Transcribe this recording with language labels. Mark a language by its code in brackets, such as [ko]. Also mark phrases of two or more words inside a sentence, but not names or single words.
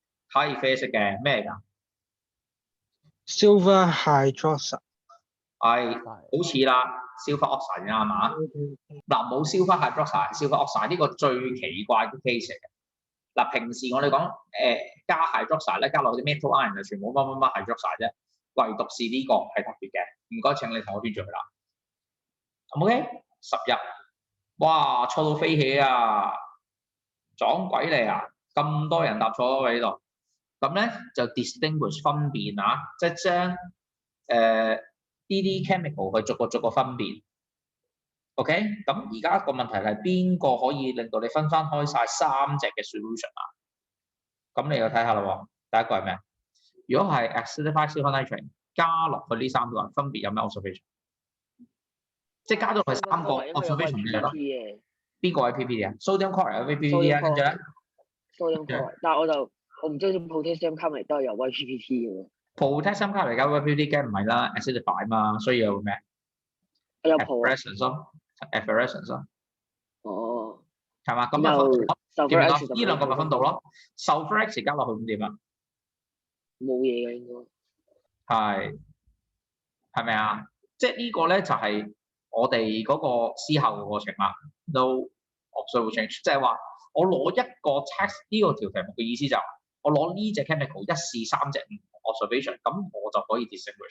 [yue] 係啡色嘅，咩嚟㗎？ [en] ？Silver hydroxide。 [yue] 係好似啦 ， [en] silver oxide [yue] 啱嘛？嗱冇 [en] silver hydroxide， silver oxide [yue] 呢個最奇怪嘅 case 嚟嘅。嗱平時我哋講加 hydroxide 咧，加落啲 [en] metal ion [yue] 就全部乜乜乜 hydroxide 啫，唯獨是呢個係特別嘅。唔該請你同我編住佢啦。OK， 10日，哇錯到飛起啊！撞鬼嚟啊！咁多人答錯咗喺度，咁咧就 distinguish 分辨啊，即係將呢啲 chemical 去逐個分辨。OK， 咁而家個問題係邊個可以令到你分翻開晒3隻嘅 solution 啊？咁你又睇下啦喎，第一個係咩？如果係 [en] acidified silver nitrate [yue] 加落去呢3個，分別有咩 observation？ 即係加咗佢3個因為有 observation 嘅咯。 PPT 嘅邊個係 PPT 啊 ？ [en] Sodium chloride [yue] 有 PPT sodium 啊，跟住咧 [en] sodium chloride， [yue] 但係我唔知好似 [en] potassium carbonate [yue] 都係有 PPT 嘅喎。 [en] potassium carbonate [yue] 加 PPT 梗唔係啦 ，acidify 嘛，所以有咩我有 po 啊。？effervescence 咯 ，effervescence 咯，哦，係嘛？咁然後啊分點 sulfur 樣 X 咯？呢兩個咪分到咯。sulfur X 加落去咁點啊？冇嘢嘅應該。係咪啊？即係呢個咧就係我哋嗰個思考嘅過程啦。 [en] No observation， [yue] 即係話我攞一個 text 呢個條題目嘅意思就係我攞呢隻 chemical 一試3隻唔同 observation，咁我就可以 distinguish。